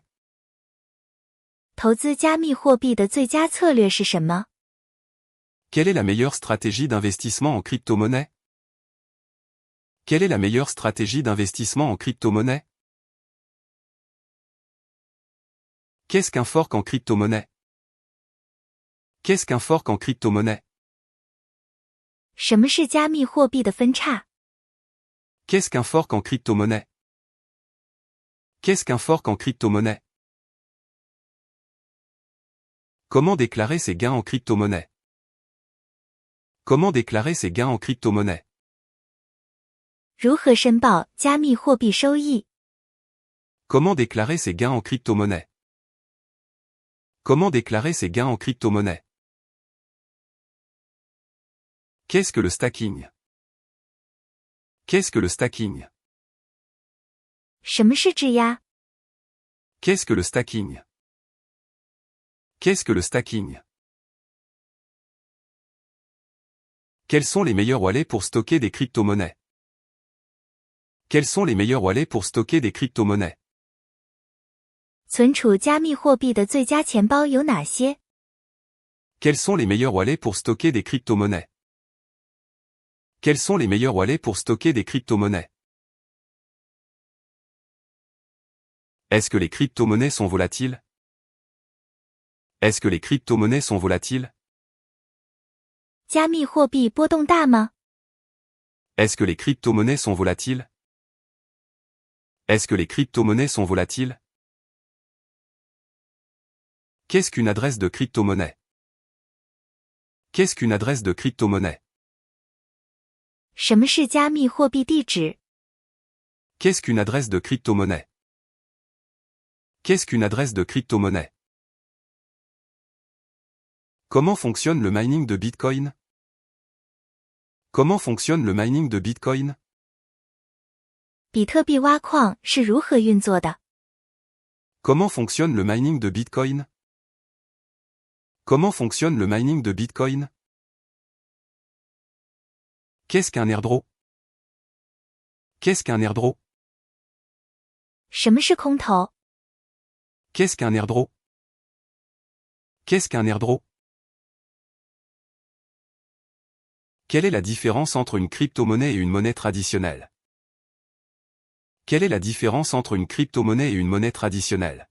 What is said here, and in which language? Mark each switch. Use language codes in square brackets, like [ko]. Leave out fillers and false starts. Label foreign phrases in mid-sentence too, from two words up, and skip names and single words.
[zh] 投资加密货币的最佳策略是什么？ [fr] Quelle est la meilleure stratégie d'investissement en crypto-monnaie? Quelle est la meilleure stratégie d'investissement en crypto-monnaie? Qu'est-ce qu'un fork en crypto-monnaie? Qu'est-ce qu'un fork en crypto-monnaie? [zh] 什么是加密货币的分叉？ [fr] Qu'est-ce qu'un fork en crypto-monnaie? Qu'est-ce qu'un fork en crypto-monnaie? Comment déclarer ses gains en crypto-monnaie? Comment déclarer ses gains en crypto-monnaie? [zh] 如何申报加密货币收益？ [fr] Comment déclarer ses gains en crypto-monnaie? Comment déclarer ses gains en crypto-monnaie? Qu'est-ce que le stacking? Qu'est-ce que le stacking? [zh] 什么是质押？ [fr] Qu'est-ce que le stacking? Qu'est-ce que le stacking? Quels sont les meilleurs wallets pour stocker des crypto-monnaies? Quels sont les meilleurs wallets pour stocker des crypto-monnaies? [zh] 存储加密货币的最佳钱包有哪些？ [fr] Quels sont les meilleurs wallets pour stocker des crypto-monnaies? Quels sont les meilleurs wallets pour stocker des crypto-monnaies? Est-ce que les crypto-monnaies sont volatiles? Est-ce que les crypto-monnaies sont volatiles? [zh] 加密货币波动大吗？ [fr] Est-ce que les crypto-monnaies sont volatiles? Est-ce que les crypto-monnaies sont volatiles? Qu'est-ce qu'une adresse de crypto-monnaie? Qu'est-ce qu'une adresse de crypto-monnaie? [zh] 什么是加密货币地址？ [fr] Qu'est-ce qu'une adresse de crypto-monnaie? Qu'est-ce qu'une adresse de crypto-monnaie? Comment fonctionne le mining de Bitcoin? Comment fonctionne le mining de Bitcoin? [zh] 比特币挖矿是如何运作的？ [fr] Comment fonctionne le mining de Bitcoin? Comment fonctionne le mining de Bitcoin? Qu'est-ce qu'un airdrop? Qu'est-ce qu'un airdrop? [zh] 什么是空投？ [fr] Qu'est-ce qu'un airdrop? Qu'est-ce qu'un airdrop? Quelle est la différence entre une crypto-monnaie et une monnaie traditionnelle? Quelle est la différence entre une crypto-monnaie et une monnaie traditionnelle?